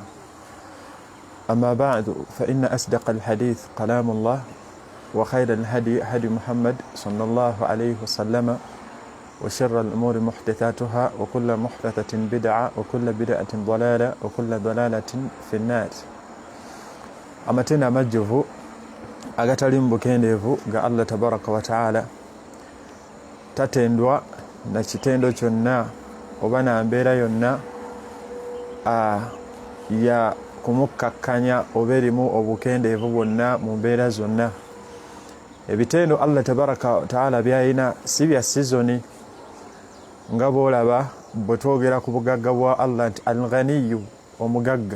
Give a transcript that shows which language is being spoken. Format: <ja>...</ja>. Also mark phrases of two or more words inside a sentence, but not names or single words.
<ar>أما بعد فإن أصدق الحديث كلام الله وخير الهدي هدي محمد صلى الله عليه وسلم وشر الأمور محدثاتها وكل محدثة بدعة وكل بدعة ضلالة وكل ضلالة في النار.</ar> <lg>Amatenda amajjuvu agatali mu bukendeevu ga Allah</lg> <ar>تبارك وتعالى</ar> <lg>tatendwa na kitendo kyonna oba na mbeera yonna ya kumukkakkanya oba erimu obukendeevu bwonna mu mbeera zonna. Ebitendo Allah</lg> <ar>تبارك وتعالى</ar> <lg>byayina si bya sizoni nga bw'olaba bwe twogera ku bugagga bwa Allah nti al-Ghaniyu omugagga.</lg>